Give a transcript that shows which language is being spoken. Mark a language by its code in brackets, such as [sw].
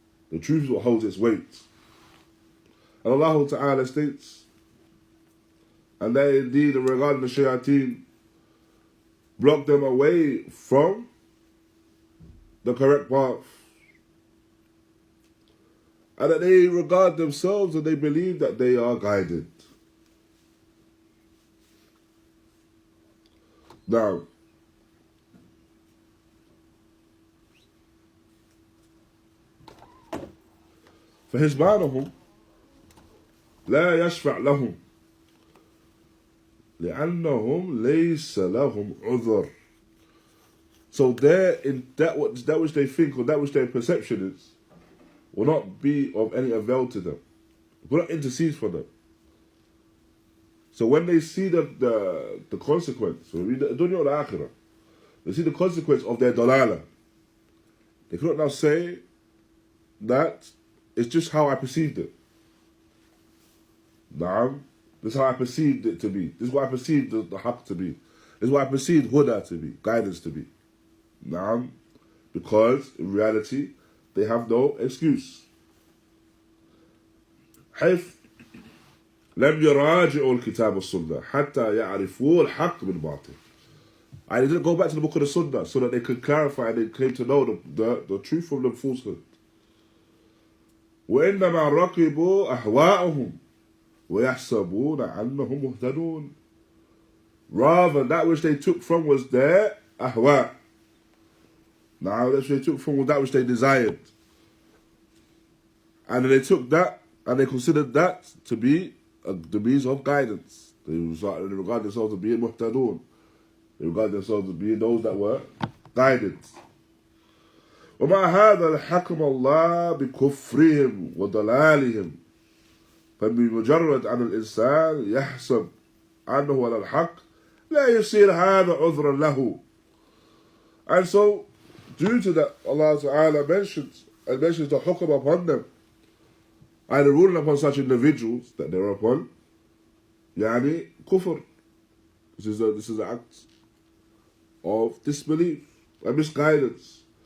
[en] The truth is what holds its weight. And Allah Ta'ala states, and they indeed, regarding the shayateen, block them away from the correct path. And that they regard themselves and they believe that they are guided. [ar] Now, فحسبانهم لا يشفع لهم لأنهم ليس لهم عذر. [en] So there, in that which they think or that which their perception is, will not be of any avail to them. Will not intercede for them. So when they see the consequence, when we read the dunya or the akhirah, they see the consequence of their dalala, they cannot now say that it's just how I perceived it. Naam, this is how I perceived it to be. This is what I perceived the haqq to be. This is what I perceived huda to be, guidance to be. Naam, because in reality, they have no excuse. [ar] حيث لم يراجعوا الكتاب والسنة حتى يعرفوا الحق بالباطل. [en] I didn't go back to the book of the Sunnah so that they could clarify and they came to know the truth from the falsehood. [ar] وإنما ركبوا أهواءهم ويحسبون أنهم مهتدون. [en] Rather, that which they took from was their ahwa. Now, that which they took from was that which they desired. And they took that and they considered that to be the means of guidance. They regard themselves as being muhtadun. They regard themselves as being those that were guided. [ar] ومع هذا حكم الله بكفرهم وضلالهم فبمجرد أن الإنسان يحسب أنه على الحق لا يصير هذا عذرا له. [en] And so, due to that, Allah Ta'ala mentions the hukm upon them and the ruling upon such individuals that they're upon, yani kufr. This is an act of disbelief and misguidance.